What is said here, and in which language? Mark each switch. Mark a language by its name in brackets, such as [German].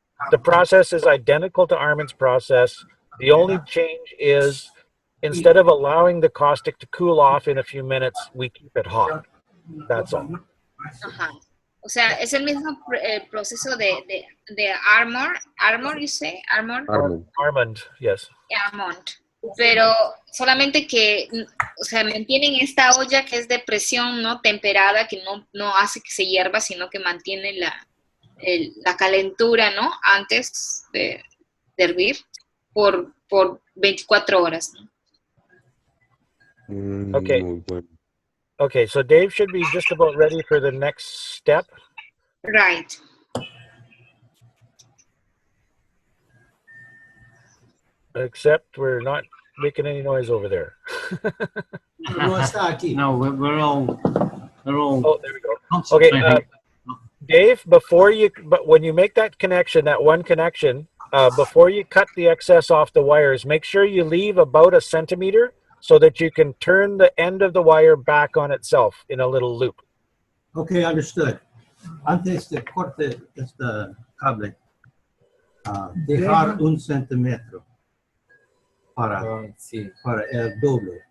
[English] The process is identical to Armin's process. The only change is instead of allowing the caustic to cool off in a few minutes, we keep it hot. That's all. Ajá. [Spanish] O sea, es el mismo proceso de Armor, [English] you say? Armand, yes. Armand. [Spanish] Pero solamente que, o sea, mantienen esta olla que es de presión, ¿no? Temperada, que no hace que se hierva, sino que mantiene la calentura, ¿no? Antes de hervir por 24 horas, ¿no? [English] Okay. [Spanish] Muy bueno. [English] Okay, so Dave should be just about ready for the next step. Right. Except we're not making any noise over there. No, we're all. Oh, there we go. Okay, Dave, when you make that connection, that one connection, before you cut the excess off the wires, make sure you leave about 1 centimeter so that you can turn the end of the wire back on itself in a little loop. Okay, understood. [Spanish] Antes de corte este cable, dejar 1 centímetro para el doble.